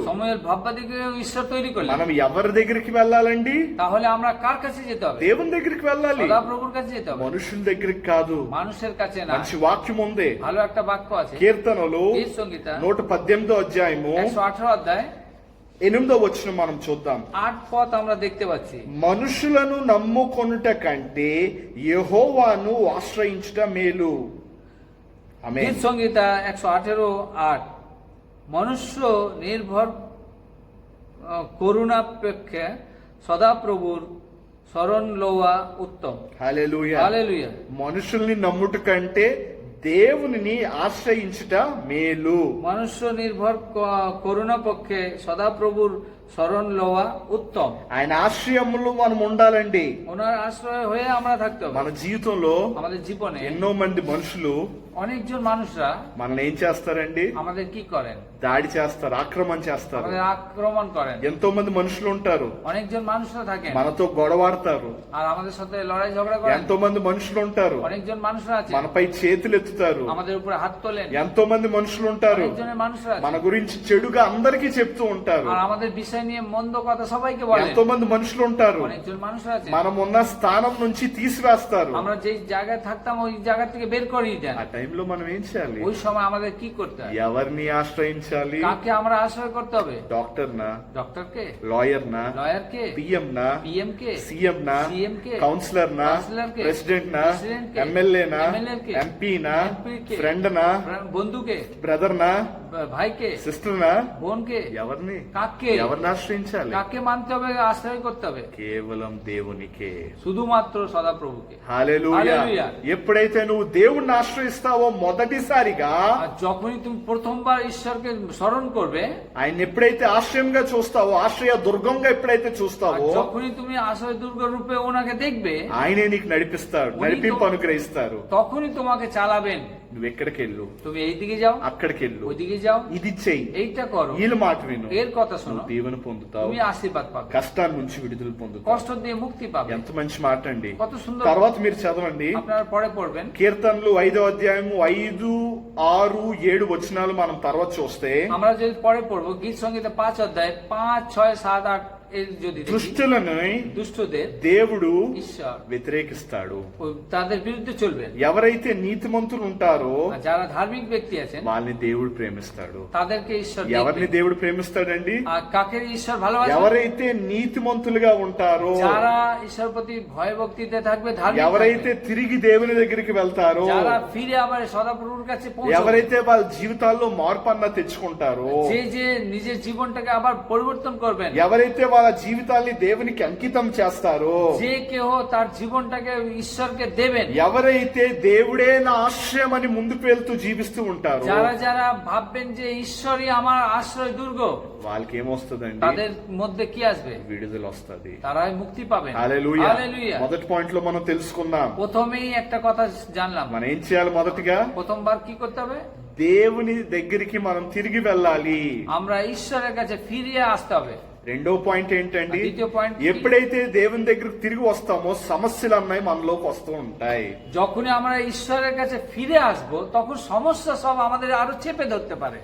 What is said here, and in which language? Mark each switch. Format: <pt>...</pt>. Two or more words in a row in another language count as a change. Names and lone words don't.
<bn>সমুয়েল ভাববাদীকে ঈশ্বর তৈরি করলেন।</bn> <te>మనం ఎవరి దగ్గరికి వెళ్ళాలండి?</te> <bn>তাহলে আমরা কার কাছে যেতে হবে?</bn> <te>దేవుని దగ్గరికి వెళ్ళాలి,</te> <bn>সদাপ্রভুর কাছে যেতে হবে,</bn> <te>మనుషుల దగ్గరికి కాదు।</te> <bn>মানুষের কাছে না।</bn> <te>మంచి వాక్యం ఉంది,</te> <bn>ভালো একটা বাক্য আছে</bn> <te>కీర్తనలు</te> <bn>গীত সংহিতা</bn> <te>118వ అధ్యాయము</te> <bn>118 অধ্যায়</bn> <te>8వ వచనం మనం చూద్దాం।</te> <bn>8 পদ আমরা দেখতে পাচ্ছি।</bn> <te>మనుషులను నమ్ముకొనుట కంటే యెహోవాను ఆశ్రయించుట మేలు। ఆమేన్।</te> <bn>গীত সংহিতা 118:8 মনুষ্য নির্ভর করুণাপেক্ষে সদাপ্রভুর শরণ লওয়া উত্তম।</bn> <te>హల్లెలూయా। హల్లెలూయా। మనుషుల్ని నమ్ముట కంటే దేవునిని ఆశ్రయించుట మేలు।</te> <bn>মনুষ্য নির্ভর করুণা পক্ষে সদাপ্রভুর শরণ লওয়া উত্তম।</bn> <te>ఆయన ఆశ్రయములో మనం ఉండాలండి।</te> <bn>ওনার আশ্রয় হয়ে আমরা থাকতে হবে।</bn> <te>మన జీవితంలో</te> <bn>আমাদের জীবনে</bn> <te>ఎన్నో మంది మనుషులు</te> <bn>অনেকজন মানুষরা</bn> <te>మనల్ని ఏం చేస్తారండి?</te> <bn>আমাদের কি করেন?</bn> <te>దాడి చేస్తారు, ఆక్రమణ చేస్తారు।</te> <bn>আমাদের আক্রমণ করেন।</bn> <te>ఎంతో మంది మనుషులు ఉంటారు,</te> <bn>অনেকজন মানুষরা থাকেন</bn> <te>మనతో గొడవాడతారు।</te> <bn>আর আমাদের সাথে লড়াই ঝগড়া করেন।</bn> <te>ఎంతో మంది మనుషులు ఉంటారు,</te> <bn>অনেকজন মানুষরা আছে</bn> <te>మనపై చేతులు ఎత్తుతారు।</te> <bn>আমাদের উপরে হাত তোলেন।</bn> <te>ఎంతో మంది మనుషులు ఉంటారు,</te> <bn>অনেকজনের মানুষরা আছে</bn> <te>మన గురించి చెడుగా అందరికీ చెప్తూ ఉంటారు।</te> <bn>আর আমাদের বিষয় নিয়ে মন্দ কথা সবাইকে বলেন।</bn> <te>ఎంతో మంది మనుషులు ఉంటారు,</te> <bn>অনেকজন মানুষরা আছে</bn> <te>మనం ఉన్న స్థానం నుంచి తీసివేస్తారు।</te> <bn>আমরা যে জায়গায় থাকতাম ওই জায়গা থেকে বের করিয়ে দেন।</bn> <te>ఆ టైంలో మనం ఏం చేయాలి?</te> <bn>ওই সময় আমাদের কি করতে হবে?</bn> <te>ఎవరిని ఆశ్రయించాలి?</te> <bn>কাকে আমরা আশ্রয় করতে হবে?</bn> <te>డాక్టర్ నా,</te> <bn>ডক্টরকে,</bn> <te>లాయర్ నా,</te> <bn>লয়ারকে,</bn> <te>పిఎం నా,</te> <bn>পিএম কে,</bn> <te>సీఎం నా,</te> <bn>সিএম কে,</bn> <te>కౌన్సిలర్ నా,</te> <bn>কাউন্সেলর কে,</bn> <te>ప్రెసిడెంట్ నా,</te> <bn>প্রেসিডেন্ট কে,</bn> <te>ఎమ్మెల్యే నా,</te> <bn>এমএলএ কে,</bn> <te>ఎంపీ నా,</te> <bn>এমপি কে,</bn> <te>ఫ్రెండ్ నా,</te> <bn>বন্ধুকে,</bn> <te>బ్రదర్ నా,</te> <bn>ভাইকে,</bn> <te>సిస్టర్ నా,</te> <bn>বোনকে,</bn> <te>ఎవరిని</te> <bn>কাকে,</bn> <te>ఎవరిని ఆశ్రయించాలి?</te> <bn>কাকে মানতে হবে, আশ্রয় করতে হবে?</bn> <te>కేవలం దేవునికే।</te> <bn>শুধুমাত্র সদাপ্রভুকে।</bn> <te>హల్లెలూయా। హల్లెలూయా। ఎప్పుడైతే నువ్వు దేవుణ్ణి ఆశ్రయిస్తావో మొదటిసారిగా</te> <bn>আর যখনই তুমি প্রথমবার ঈশ্বরকে স্মরণ করবে,</bn> <te>ఆయన ఎప్పుడైతే ఆశ్రయంగా చూస్తావో, ఆశ్రయ దుర్గంగా ఎప్పుడైతే</te> <bn>আর</bn> <te>చూస్తావో,</te> <bn>যখনই তুমি আশ্রয় দুর্গ রূপে ওনাকে দেখবে,</bn> <te>ఆయనే నీకు నడిపిస్తాడు, నడిపింపు అనుగ్రహిస్తారు।</te> <bn>তখনই তোমাকে চালাবেন।</bn> <te>నువ్వు ఎక్కడికి వెళ్ళు,</te> <bn>তুমি এইদিকে যাও,</bn> <te>అక్కడికి వెళ్ళు,</te> <bn>ওইদিকে যাও,</bn> <te>ఇది చెయ్యి,</te> <bn>এইটা করো,</bn> <te>వీళ్ళ మాట విను,</te> <bn>এর কথা শোনো,</bn> <te>నువ్వు దీవెన పొందుతావు,</te> <bn>তুমি আশীর্বাদ পাবে,</bn> <te>కష్టాల నుంచి విడుదల పొందుతావు।</te> <bn>কষ্ট দিয়ে মুক্তি পাবে।</bn> <te>ఎంత మంచి మాట అండి।</te> <bn>কত সুন্দর।</bn> <te>తర్వాత మీరు చదవండి,</te> <bn>আপনারা পরে পড়বেন</bn> <te>కీర్తనలు 5వ అధ్యాయము 5, 6, 7 వచనాలు మనం తర్వాత చూస్తే,</te> <bn>আমরা যদি পরে পড়বো গীত সংগীতে 5 অধ্যায় 5, 6, 7, 8 এর যদি দেখি,</bn> <te>దుష్టులను</te> <bn>দুষ্টদের</bn> <te>దేవుడు</te> <bn>ঈশ্বর</bn> <te>వ్యతిరేకిస్తాడు।</te> <bn>তাদের বিরুদ্ধে চলবেন।</bn> <te>ఎవరైతే నీతిమంతులు ఉంటారో</te> <bn>আর যারা ধার্মিক ব্যক্তি আছেন</bn> <te>వాళ్ళని దేవుడు ప్రేమిస్తాడు।</te> <bn>তাদেরকে ঈশ্বর</bn> <te>ఎవరిని</te> <bn>দেখবেন।</bn> <te>దేవుడు ప్రేమిస్తాడండి?</te> <bn>আর কাকে ঈশ্বর ভালোবাসেন?</bn> <te>ఎవరైతే నీతిమంతులుగా ఉంటారో,</te> <bn>যারা ঈশ্বর প্রতি ভয় ভক্তিতে থাকবে, ধার্মিক</bn> <te>ఎవరైతే</te> <bn>থাকবে,</bn> <te>తిరిగి దేవుని దగ్గరికి వెళ్తారో,</te> <bn>যারা ফিরে আবার সদাপ্রভুর কাছে পৌঁছবে,</bn> <te>ఎవరైతే వాళ్ళ జీవితాల్లో మార్పు అన్న తెచ్చుకుంటారో,</te> <bn>যে যে নিজের জীবনটাকে আবার পরিবর্তন করবেন,</bn> <te>ఎవరైతే వాళ్ళ జీవితాల్ని దేవునికి అంకితం చేస్తారో,</te> <bn>যে কেহ তার জীবনটাকে ঈশ্বরকে দেবেন,</bn> <te>ఎవరైతే దేవుడే నా ఆశ్రయం అని ముందుకు వెళ్తూ జీవిస్తూ ఉంటారో,</te> <bn>যারা যারা ভাববেন যে ঈশ্বরই আমার আশ্রয় দুর্গ,</bn> <te>వాళ్ళకి ఏమొస్తుందండి?</te> <bn>তাদের মধ্যে কি আসবে?</bn> <te>విడుదల వస్తుంది।</te> <bn>তারাই মুক্তি পাবেন।</bn> <te>హల్లెలూయా।</te> <bn>হালেলুয়া।</bn> <te>మొదటి పాయింట్ లో మనం తెలుసుకుందాం,</te> <bn>প্রথমেই একটা কথা জানলাম,</bn> <te>మనం ఏం చేయాలి? మొదటిగా</te> <bn>প্রথমবার কি করতে হবে?</bn> <te>దేవుని దగ్గరికి మనం తిరిగి వెళ్ళాలి।</te> <bn>আমরা ঈশ্বরের কাছে ফিরিয়ে আসতে হবে।</bn> <te>రెండో పాయింట్ ఏంటండి?</te> <bn>দ্বিতীয় point কি?</bn> <te>ఎప్పుడైతే దేవుని దగ్గరికి తిరిగి వస్తామో సమస్యలు అన్నాయి మనలోకి వస్తూ ఉంటాయి।</te> <bn>যখনই আমরা ঈশ্বরের কাছে ফিরে আসব, তখন সমস্যা সব আমাদের আরো চেপে ধরতে পারে।</bn>